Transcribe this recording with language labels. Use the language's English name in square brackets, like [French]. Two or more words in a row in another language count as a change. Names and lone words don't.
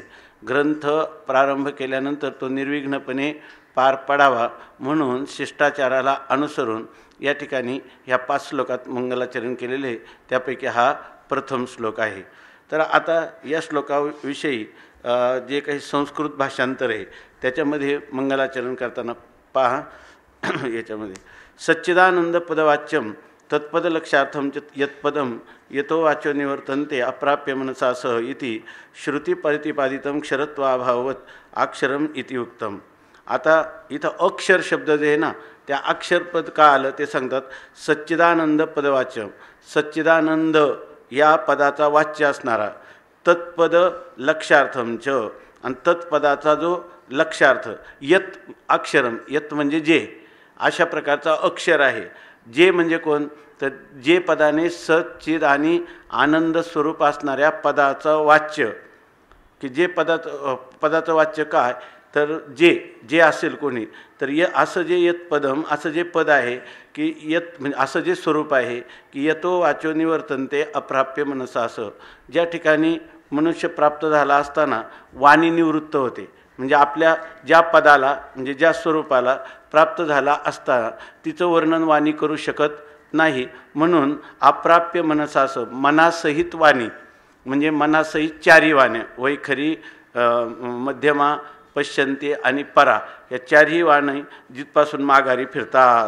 [Marathi] ग्रंथ प्रारंभ केल्यानंतर तो निर्विघ्नपणे पार पडावा म्हणून शिष्टाचाराला अनुसरून या ठिकाणी ह्या 5 श्लोकात मंगलाचरण केलेले त्यापैकी हा प्रथम श्लोक आहे. तर आता या श्लोकाविषयी जे काही संस्कृत भाषांतर आहे त्याच्यामध्ये मंगलाचरण करताना पहा. [Sanskrit] याच्यामध्ये सच्चिदानंद पदवाच्यम तत्पदलक्षार्थम यत्पदम यतो वाच्यो निवर्तन्ते अप्राप्य मनसा सह इति श्रुती प्रतिपादितम क्षरत्वाभाववत अक्षरम इति उक्तम. [Marathi] आता इथं अक्षर शब्द जे आहे ना त्या अक्षरपद का आलं ते सांगतात. [Sanskrit] सच्चिदानंद पदवाच्यम, [Marathi] सच्चिदानंद या पदाचा वाच्य असणारा, [Sanskrit] तत्पद लक्षार्थमच [Marathi] आणि तत्पदाचा जो लक्ष्यार्थ [Sanskrit] यत अक्षरम, [Marathi] यत म्हणजे जे, अशा प्रकारचा अक्षर आहे. जे म्हणजे कोण, तर जे पदाने सच्चिद आणि आनंद स्वरूप असणाऱ्या पदाचं वाच्य, की जे पदाचं वाच्य काय, तर जे असेल कोणी, तर असं जे [Sanskrit] यत पदम, [Marathi] असं जे पद आहे की यत म्हणजे असं जे स्वरूप आहे की [Sanskrit] यतो वाचो निवर्तनते अप्राप्य मनसा, [Marathi] असं ज्या ठिकाणी मनुष्य प्राप्त झाला असताना वाणी निवृत्त होते. म्हणजे आपल्या ज्या पदाला म्हणजे ज्या स्वरूपाला प्राप्त झाला असताना तिचं वर्णन वाणी करू शकत नाही, म्हणून [Sanskrit] अप्राप्य मनसा, [Marathi] असं मनासहित वाणी म्हणजे मनासहित चारी वाण्या, वैखरी, मध्यमा, पश्यंती आणि परा, या चारही वाणी जिथपासून माघारी फिरतात.